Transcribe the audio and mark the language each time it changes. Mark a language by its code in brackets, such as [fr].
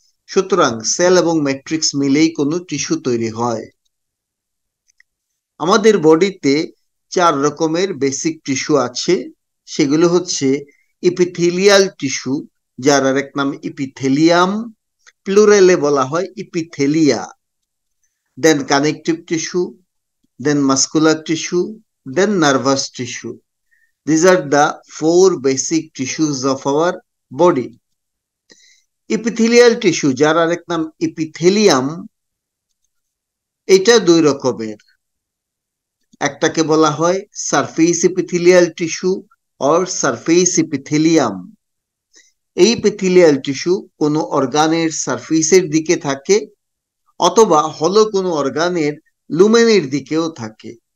[bn] সুতরাং সেল এবং ম্যাট্রিক্স মিলেই কোনো টিস্যু তৈরি হয়। আমাদের বডিতে 4 রকমের বেসিক টিস্যু আছে। সেগুলো হচ্ছে ইপিথেলিয়াল টিস্যু, যার আরেক নাম ইপিথেলিয়াম, প্লুরালে বলা হয় ইপিথেলিয়া। [en] Then connective tissue, then muscular tissue, then nervous tissue. These are the 4 basic tissues of our body. [bn] Epithelial tissue, যার আরেক নাম ইপিথেলিয়াম, এটা 2 রকমের। একটাকে বলা হয় surface epithelial tissue or surface epithelium. এই এপিথেলিয়াল টিস্যু কোনো অর্গানের সারফেসের দিকে থাকে অথবা হলো কোনো অর্গানের লুমেনের দিকেও থাকে।